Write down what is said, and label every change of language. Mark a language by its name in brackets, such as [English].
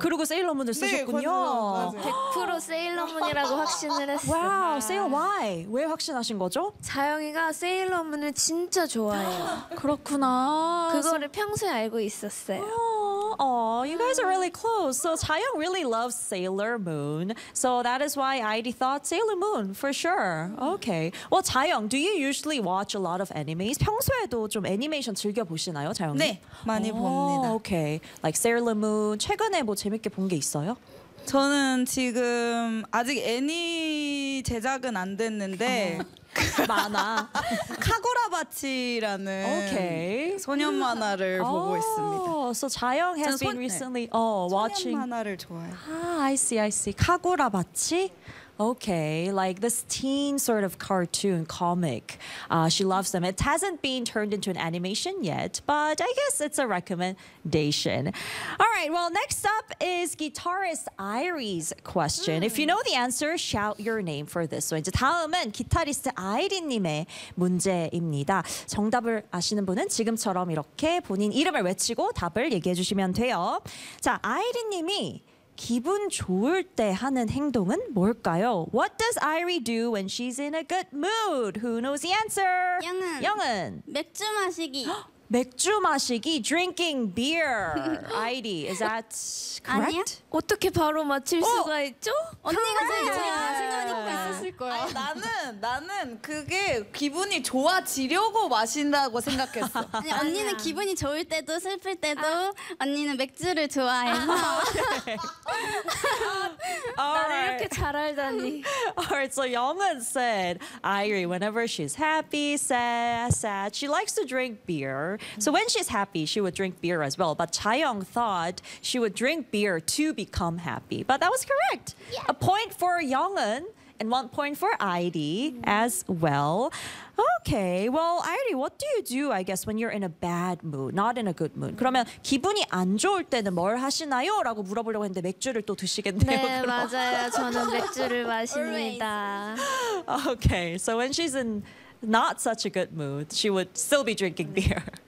[Korean] 그리고 세일러문을 쓰셨군요. 네, 100% 세일러문이라고 확신을 했어요. 와우, 세일러 why? 왜 확신하신 거죠? 자영이가 세일러문을 진짜 좋아해요. 그렇구나. 그거를 평소에 알고 있었어요. [English] Oh, you guys are really close. So Taeyong really loves Sailor Moon. So that is why I thought Sailor Moon for sure. Okay. Well, Taeyong, do you usually watch a lot of animes? [Korean] 평소에도 좀 애니메이션 즐겨 보시나요, 자영? 네, 많이 봅니다. [English] Okay. Like Sailor Moon. [Korean] 최근에 뭐 재밌게 본 게 있어요? 저는 지금 아직 애니 제작은 안 됐는데 만화 카구라바치라는 [English] okay. [Korean] 소년 만화를 보고 있습니다. [English] So 자영 has been recently 네. Watching [Korean] 소년 만화를 좋아해요. [English] I see. 카구라바치. Okay, like this teen sort of cartoon comic. She loves them. It hasn't been turned into an animation yet, but I guess it's a recommendation. All right, well, next up is guitarist Irie's question. If you know the answer, shout your name for this one. [Korean] 이제 다음은 기타리스트 아이린님의 문제입니다. 정답을 아시는 분은 지금처럼 이렇게 본인 이름을 외치고 답을 얘기해 주시면 돼요. 자, 아이린님이 기분 좋을 때 하는 행동은 뭘까요? [English] What does Irie do when she's in a good mood? Who knows the answer? [Korean] 영은 맥주 마시기. 맥주 마시기, [English] drinking beer. Irie, is that correct? [Korean] 아니야? 어떻게 바로 맞힐 수가 있죠? 언니가 제일 잘하니까 있을 거야. 아니, 나는 그게 기분이 좋아지려고 마신다고 생각했어. 아니, 언니는 기분이 좋을 때도 슬플 때도 언니는 맥주를 좋아해서. 나를 이렇게 잘 알다니. [English] Alright, so Yeongeun said, Irie, whenever she's happy, sad, she likes to drink beer. So when she's happy, she would drink beer as well. But Chaeyoung thought she would drink beer to become happy. But that was correct. Yeah. A point for Yeongeun and 1 point for Irie as well. Okay, well, Irie, what do you do, I guess, when you're in a bad mood, not in a good mood? [Korean] 그러면 기분이 안 좋을 때는 뭘 하시나요? 라고 물어보려고 했는데 맥주를 또 드시겠네요. 네, 그럼. 맞아요. 저는 맥주를 마십니다. [English] Okay, so when she's in not such a good mood, she would still be drinking beer.